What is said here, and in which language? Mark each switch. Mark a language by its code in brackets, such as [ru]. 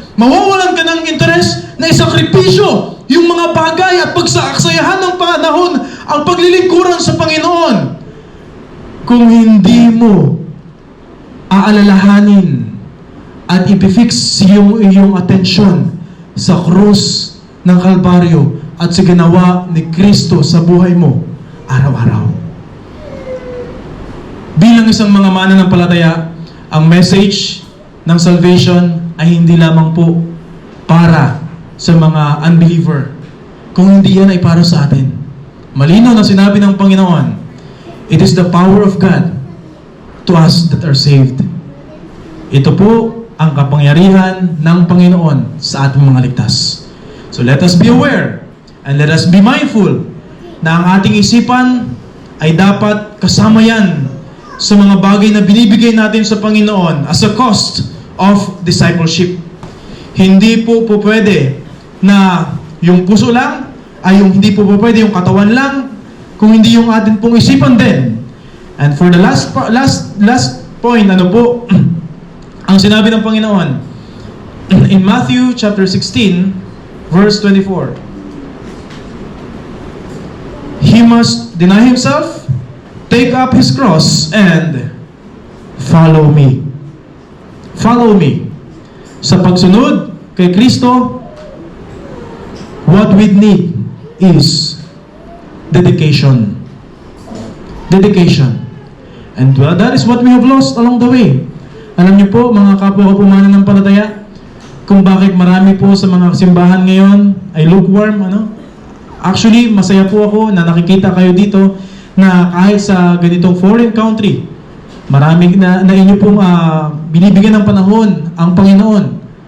[tl] Mawawalan ka ng interes na isakripisyo yung mga bagay at pagsaaksayahan ng panahon ang paglilingkuran sa Panginoon kung hindi mo aalalahanin at ipifix yung iyong atensyon sa krus ng Kalbaryo at sa ginawa ni Kristo sa buhay mo araw-araw. Bilang isang mga mananampalataya, ang message ng salvation ay hindi lamang po para sa mga unbeliever. Kung hindi yan ay para sa atin. Malinaw na sinabi ng Panginoon, [en] it is the power of God to us that are saved. [tl] Ito po ang kapangyarihan ng Panginoon sa ating mga ligtas. [en] So let us be aware and let us be mindful [tl] na ang ating isipan ay dapat kasama yan sa mga bagay na binibigay natin sa Panginoon [en] as a cost of discipleship. [tl] Hindi po pwede na yung puso lang, ay yung hindi po pwede yung katawan lang, kung hindi yung atin pong isipan din. [en] And for the last point, [tl] ano po, ang sinabi ng Panginoon, [en] in Matthew chapter 16, verse 24, he must deny himself, take up his cross, and follow me. Follow me. [tl] Sa pagsunod kay Kristo, [en] what we need is dedication. Dedication. And that is what we have lost along the way. [tl] Alam niyo po, mga kapwa ko mananampalataya, kung bakit marami po sa mga simbahan ngayon ay lukewarm, Actually, masaya po ako na nakikita kayo dito na kahit sa ganitong foreign country, maraming na inyo pong binibigyan ng panahon ang Panginoon.